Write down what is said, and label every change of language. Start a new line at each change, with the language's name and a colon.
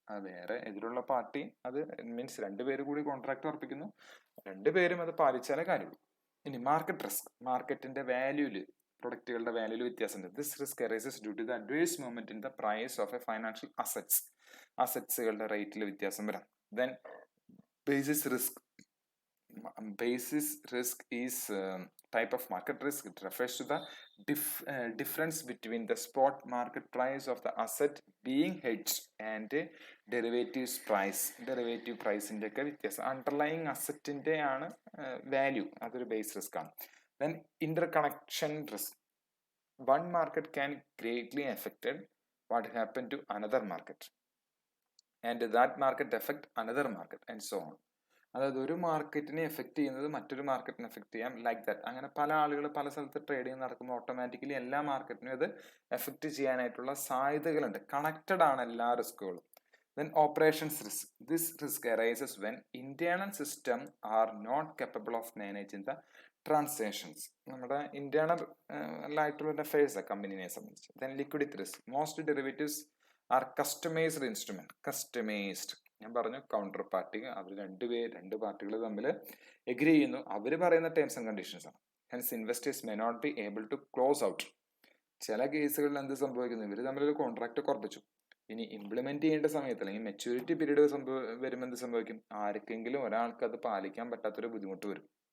Malayalam: വേറെ എതിരുള്ള പാർട്ടി, അത് മീൻസ് 2 പേര് കൂടി കോൺട്രാക്ട് ഉറപ്പിക്കുന്നു, 2 പേരും അത് പാലിച്ചാലേ കാര്യമുള്ളൂ. ഇനി മാർക്കറ്റ് റിസ്ക്. മാർക്കറ്റിന്റെ വാല്യൂല്, പ്രൊഡക്റ്റുകളുടെ വാല്യൂല് വ്യത്യാസമുണ്ട്.
English: This risk arises due to the adverse movement in the price of a financial assets.
Malayalam: അസറ്റ്സുകളുടെ റേറ്റിൽ വ്യത്യാസം വരാം. Then basis risk.
English: basis risk is type of market risk. It refers to the difference between the spot market price of the asset being hedged and derivatives price.
Malayalam: Derivative price ന്റെ ഒക്കെ വ്യത്യാസം. Underlying അസറ്റിന്റെ ആണ് value, അതൊരു base risk ആണ്.
English: Then interconnection risk. One market can greatly affected what happened to another market, and that market affect another market, and so on.
Malayalam: അതായത് ഒരു മാർക്കറ്റിനെ effect ചെയ്യുന്നത് മറ്റൊരു മാർക്കറ്റിനെ എഫക്ട് ചെയ്യാം, ലൈക്ക് ദാറ്റ്. അങ്ങനെ പല ആളുകൾ പല സ്ഥലത്ത് ട്രേഡിങ് നടക്കുമ്പോൾ ഓട്ടോമാറ്റിക്കലി എല്ലാ മാർക്കറ്റിനും ഇത് എഫക്ട് ചെയ്യാനായിട്ടുള്ള സാധ്യതകളുണ്ട്. കണക്റ്റഡ് ആണ് എല്ലാ റിസ്കുകളും.
English: Then operations risk. This risk arises when internal system are not capable of managing the transactions.
Malayalam: നമ്മുടെ ഇന്റേണൽ ആയിട്ടുള്ള അഫയേഴ്സ് കമ്പനിയെ സംബന്ധിച്ച്.
English: Then liquidity risk. Most derivatives are customized instrument. Customized.
Malayalam: ഞാൻ പറഞ്ഞു കൗണ്ടർ പാർട്ടി, അവർ രണ്ട് പാർട്ടികൾ തമ്മിൽ എഗ്രി ചെയ്യുന്നു, അവർ പറയുന്ന ടേംസ് ആൻഡ് കണ്ടീഷൻസ് ആണ്.
English: Hence investors may not be able to close out.
Malayalam: ചില കേസുകളിൽ എന്ത് സംഭവിക്കുന്നു, ഇവർ തമ്മിലൊരു കോൺട്രാക്ട് ഉറപ്പിച്ചു, ഇനി ഇംപ്ലിമെന്റ് ചെയ്യേണ്ട സമയത്ത് അല്ലെങ്കിൽ മെച്യൂരിറ്റി പീരീഡ് വരുമ്പോൾ എന്ത് സംഭവിക്കും, ആർക്കെങ്കിലും ഒരാൾക്ക് അത് പാലിക്കാൻ പറ്റാത്തൊരു ബുദ്ധിമുട്ട് വരും.